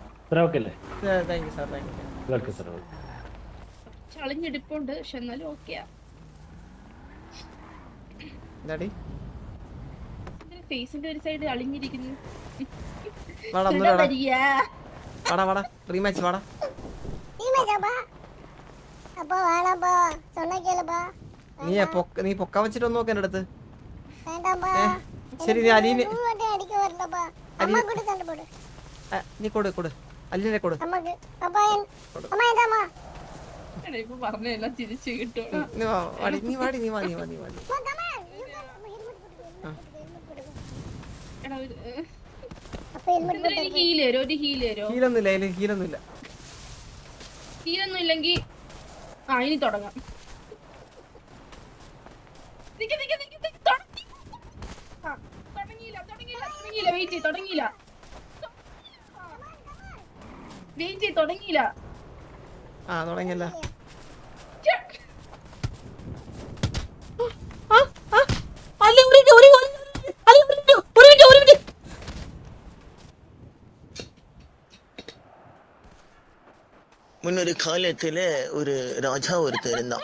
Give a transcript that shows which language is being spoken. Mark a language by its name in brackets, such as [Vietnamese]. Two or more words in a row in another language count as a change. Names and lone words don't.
[English] thank you sir, thank you. [Malayalam] ചളിഞ്ഞെടുപ്പുണ്ട് പക്ഷെ എന്നാലും ഓക്കെയാ. എന്താടി ഫേസിന്റെ ഒരു സൈഡ് അളിഞ്ഞിരിക്കുന്നു. വാടാ ഒന്നുകൂടെ വാടാ വാടാ റീമാച്ച് വാടാ. [Tamil] அப்பா வேணாப்பா சொன்ன கேளுப்பா. [Malayalam] നീ പൊക്കാൻ വെച്ചിട്ട് ഒന്ന് നോക്ക് എൻ്റെ അടുത്ത്. [Tamil] வேண்டாம்ப்பா. [Malayalam] ശരി നീ അലീനെ [Tamil] அடிக்க வரலப்பா. அம்மா கூட சண்டை போடு. [Malayalam] നീ കൊടു അലീനെ കൊടു. [Tamil] அம்மாக்கு அப்பா அம்மா இந்தாம்மா. [Malayalam] ഇപ്പൊ പറഞ്ഞെല്ലാം തിരിച്ചു കിട്ടും. നീ വാടി. [Tamil] அம்மா கமா. அப்ப ஹெல்மெட் [Malayalam] ഒരു ഹീല് തരോ, ഒരു ഹീല് തരോ. ഹീലൊന്നുമില്ല. ഹീലൊന്നും ഇല്ലെങ്കിൽ ഇനി തുടങ്ങാം. തുടങ്ങിയില്ല. തുടങ്ങിയല്ല. [Tamil] முன்னொரு காலத்துல ஒரு ராஜா ஒருத்தர் இருந்தான்.